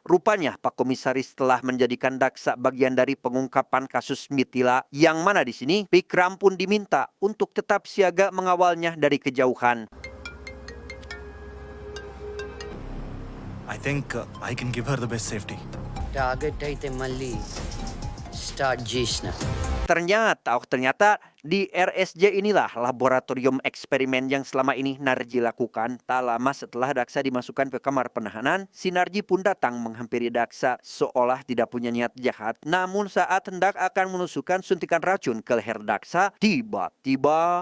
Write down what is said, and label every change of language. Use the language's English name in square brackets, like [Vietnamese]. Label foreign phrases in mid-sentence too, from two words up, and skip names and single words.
[Indonesian] Rupanya Pak Komisaris telah menjadikan Daksa bagian dari pengungkapan kasus Mithila, yang mana di sini Vikram pun diminta untuk tetap siaga mengawalnya dari kejauhan. [English] I think I can give her the best safety. [Telugu] టార్గెట్ అయితే మళ్ళీ స్టార్ట్ చేసిన. [Indonesian] Ternyata di RSJ inilah laboratorium eksperimen yang selama ini Narji lakukan. Tak lama setelah Daksa dimasukkan ke kamar penahanan, Sinarji pun datang menghampiri Daksa seolah tidak punya niat jahat. Namun saat hendak akan menusukkan suntikan racun ke leher Daksa, tiba-tiba...